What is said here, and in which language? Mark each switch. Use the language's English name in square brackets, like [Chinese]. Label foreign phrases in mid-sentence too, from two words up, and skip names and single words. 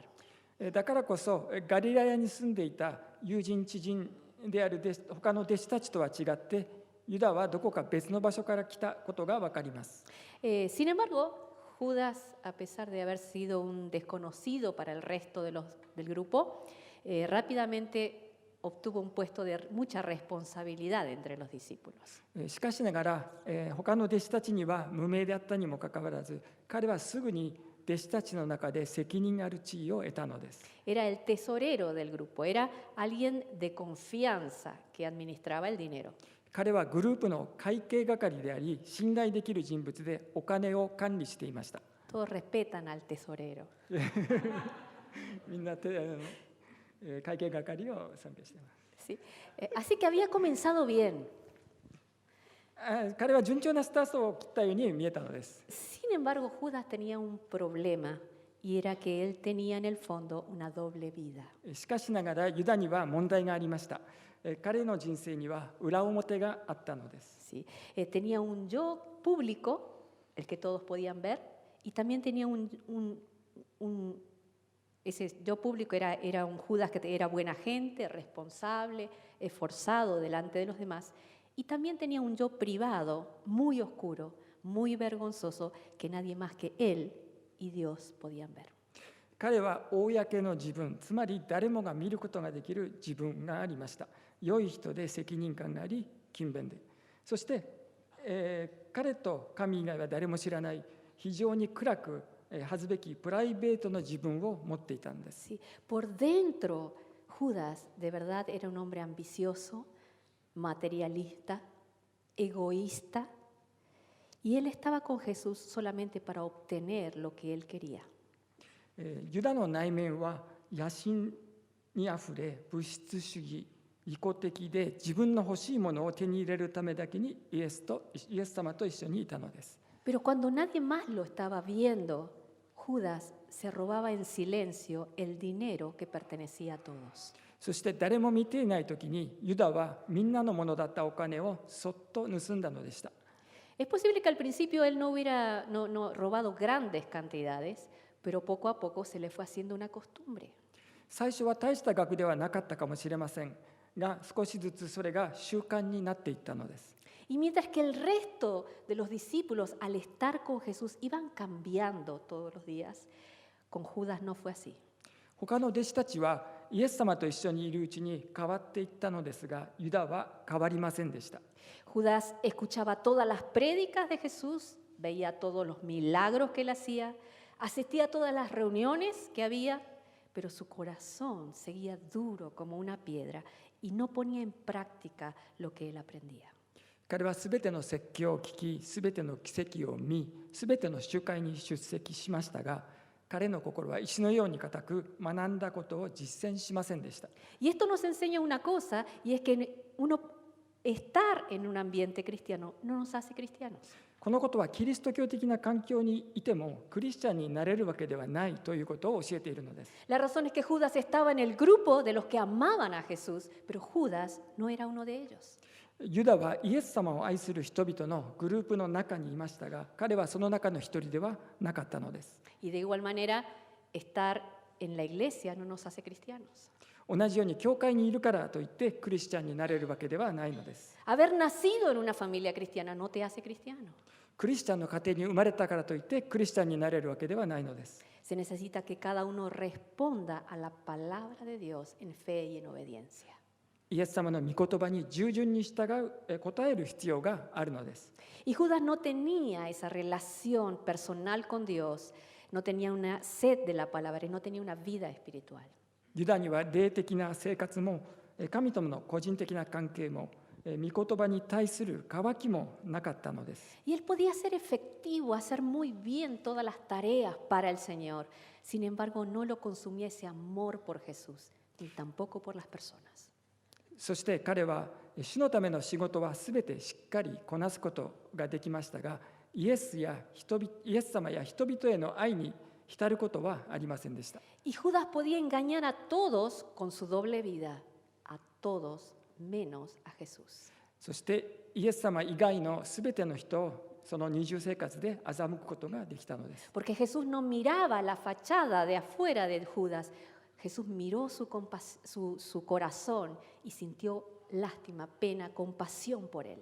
[Japanese] だからこそガリラヤに住んでいた友人知人である他の弟子たちとは違って、ユダはどこか別の場所から来たことがわかります。 [Spanish] Sin embargo, Judas, a pesar de haber sido un desconocido para el resto del grupo, rápidamente obtuvo un puesto de mucha responsabilidad entre los discípulos. [Japanese] しかしながら、他の弟子たちには無名であったにもかかわらず、彼はすぐに弟子たちの中で責任ある地位を得たのです。 [Spanish] Era el tesorero del grupo, era alguien de confianza que administraba el dinero. [Japanese] 彼はグループの会計係であり、信頼できる人物でお金を管理していました。 [Spanish] Todos respetan al tesorero. [Japanese] みんな会計係を尊敬しています。 [Spanish] ¿Sí? Así que había comenzado bien. [Japanese] 彼は順調なスタートを切ったように見えたのです。 [Spanish] Sin embargo, Judas tenía un problema y era que él tenía en el fondo una doble vida. [Japanese] しかしながらユダには問題がありました。彼の人生には裏表があったのです。 [Spanish] ¿Sí? Tenía un yo público, el que todos podían ver, y también tenía ese yo público era un Judas que era buena gente, responsable, esforzado delante de los demás, y también tenía un yo privado, muy oscuro, muy vergonzoso, que nadie más que él y Dios podían ver. [Japanese] 彼は公の自分、つまり誰もが見ることができる自分がありました。良い人で責任感があり、勤勉で。そして、彼と神以外は誰も知らない非常に暗く恥ずべきプライベートの自分を持っていたんです。 [Spanish] Sí. Por dentro, Judas de verdad era un hombre ambicioso, materialista, egoísta, y él estaba con Jesús solamente para obtener lo que él quería. [Japanese] ユダの内面は野心にあふれ、物質主義、利己的で自分の欲しいものを手に入れるためだけにイエス様と一緒にいたのです。 [Spanish] Pero cuando nadie más lo estaba viendo, Judas se robaba en silencio el dinero que pertenecía a todos. [Japanese] そして誰も見ていないときにユダはみんなのものだったお金をそっと盗んだのでした。 [Spanish] Es posible que al principio él no hubiera robado grandes cantidades, pero poco a poco se le fue haciendo una costumbre. [Japanese] 最初は大した額ではなかったかもしれませんが、少しずつそれが習慣になっていったのです。 [Spanish] Y mientras que el resto de los discípulos al estar con Jesús iban cambiando todos los días, con Judas no fue así. [Japanese] 他の弟子たちはイエス様と一緒にいるうちに変わっていったのですが、ユダは変わりませんでした。 [Spanish] Judas escuchaba todas las prédicas de Jesús, veía todos los milagros que él hacía, asistía a todas las reuniones que había, pero su corazón seguía duro como una piedra y no ponía en práctica lo que él aprendía. [Japanese] 彼はすべての説教を聞き、すべての奇跡を見、すべての集会に出席しましたが、彼の心は石のように固く、学んだことを実践しませんでした。 [Spanish] Y esto nos enseña una cosa, y es que estar en un ambiente cristiano no nos hace cristianos. [Japanese] このことはキリスト教的な環境にいてもクリスチャンになれるわけではないということを教えているのです。 [Spanish] La razón es que Judas estaba en el grupo de los que amaban a Jesús, pero Judas no era uno de ellos. [Japanese] ユダはイエス様を愛する人々のグループの中にいましたが、彼はその中の一人ではなかったのです。 [Spanish] Y de igual manera, estar en la iglesia no nos hace cristianos. [Japanese] 同じように教会にいるからといってクリスチャンになれるわけではないのです。 [Spanish] Haber nacido en una familia cristiana no te hace cristiano. [Japanese] クリスチャンの家庭に生まれたからといってクリスチャンになれるわけではないのです。 [Spanish] Se necesita que cada uno responda a la palabra de Dios en fe y en obediencia. [Japanese] イエス様の御言葉に従順に従う、答える必要があるのです。 [Spanish] Y Judas no tenía esa relación personal con Dios, no tenía una sed de la palabra y no tenía una vida espiritual. [Japanese] ユダには霊的な生活も神との個人的な関係も御言葉に対する渇きもなかったのです。 [Spanish] Y él podía ser efectivo, hacer muy bien todas las tareas para el Señor. Sin embargo, no lo consumía ese amor por Jesús, ni tampoco por las personas. [Japanese] そして彼は主のための仕事はすべてしっかりこなすことができましたが、イエス様や人々への愛に浸ることはありませんでした。 [Spanish] Y Judas podía engañar a todos con su doble vida, a todos menos a Jesús. [Japanese] そしてイエス様以外のすべての人をその二重生活で欺くことができたのです。 [Spanish] Porque Jesús no miraba la fachada de afuera de Judas, Jesús miró su corazón y sintió lástima, pena, compasión por él.